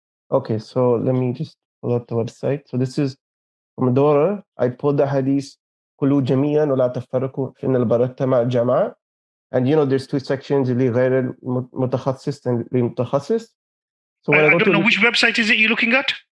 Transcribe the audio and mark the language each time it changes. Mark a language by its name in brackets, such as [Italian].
[English] Okay, so let me just pull up the website. So this is from Dora. I pulled the hadith [Arabic] كلوا جميعا ولا تفرقوا فإن البركة مع الجماعة. [English] And there's two sections, [Arabic] لغير المتخصص [English] and [Arabic] للمتخصص. [English] So when I don't know which website is it you're looking at?